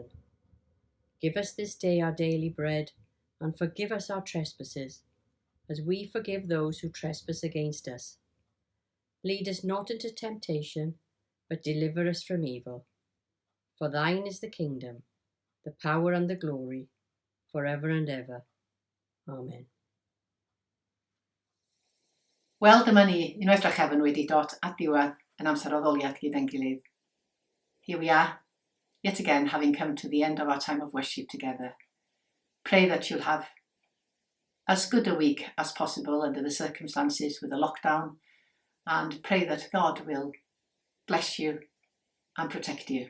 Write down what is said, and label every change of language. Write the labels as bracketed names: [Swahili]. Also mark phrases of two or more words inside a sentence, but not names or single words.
[English] Give us this day our daily bread, and forgive us our trespasses, as we forgive those who trespass against us. Lead us not into temptation, but deliver us from evil. For thine is the kingdom, the power and the glory, forever and ever. Amen. [Welsh] Wel, dyma ni, unwaith drach efn wedi dod at diwedd yn amser addoliad gyda'n gilydd. [English] Here we are, yet again having come to the end of our time of worship together. Pray that you'll have as good a week as possible under the circumstances with the lockdown, and pray that God will bless you and protect you.